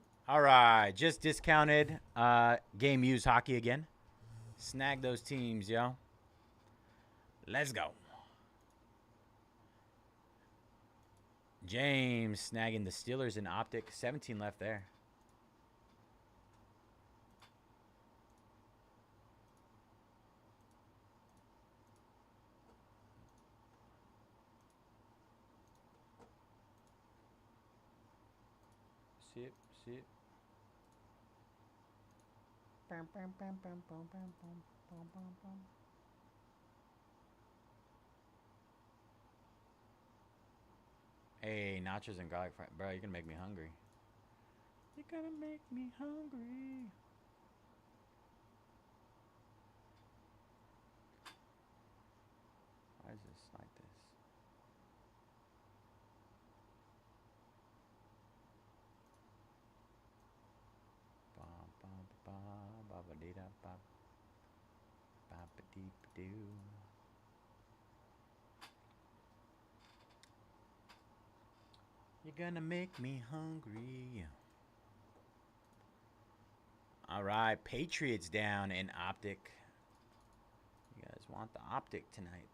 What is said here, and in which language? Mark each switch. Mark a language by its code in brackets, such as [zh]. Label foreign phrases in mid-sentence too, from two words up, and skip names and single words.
[en] All right, just discounted game used hockey again. Snag those teams, yo. Let's go. James snagging the Steelers in Optic. 17 left there. Sip, sip. Bam, bam, bam, bam, bam, bam, bam, bam, bam, bam. Hey, nachos and garlic fries. Bro, you're gonna make me hungry. You're gonna make me hungry. Why is this like this? Ba ba ba ba ba dee da ba ba ba dee ba doo. You're gonna make me hungry. All right, Patriots down in Optic. You guys want the Optic tonight?